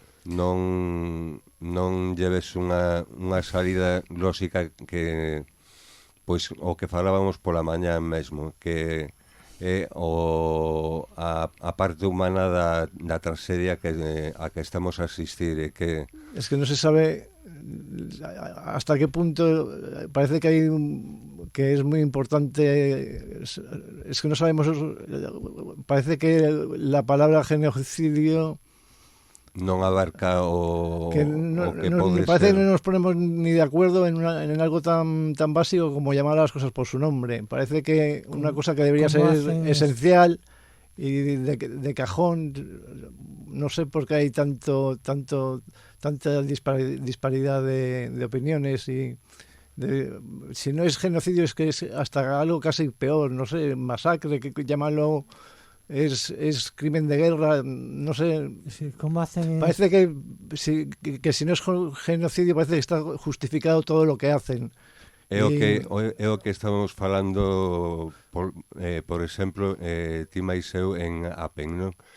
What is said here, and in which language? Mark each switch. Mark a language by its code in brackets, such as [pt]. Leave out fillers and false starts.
[gl] Non lleves unha salida lógica que pois o que falábamos pola mañá mesmo, que é a parte humana da tragedia a que estamos a asistir, e que [es] es que no se sabe hasta qué punto. Parece que que es muy importante, es que no sabemos, parece que la palabra genocidio [gl] non abarca o que [es] me parece que no nos ponemos ni de acuerdo en algo tan básico como llamar a las cosas por su nombre. Parece que una cosa que debería ser esencial y de cajón, no sé por qué hay tanta disparidad de opiniones y si no es genocidio es que es hasta algo casi peor, no sé, masacre, que llamarlo es crimen de guerra, no sé. Sí, ¿cómo hacen? Parece que si no es genocidio, parece que está justificado todo lo que hacen. [gl] É o que estábamos falando, por exemplo, ti máis eu en Apen, non?